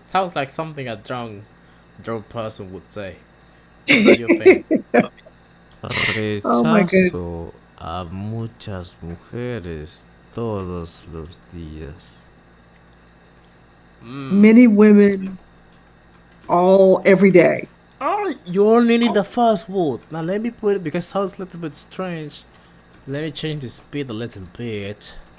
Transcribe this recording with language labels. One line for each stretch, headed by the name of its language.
English: Sounds like something a drunk person would say. What do you think? Oh my goodness.
Spanish: Rechazo a muchas mujeres todos los días.
English: Many women all every day. Oh, you only need the first word. Now let me put it because it sounds a little bit strange. Let me change the speed a little bit.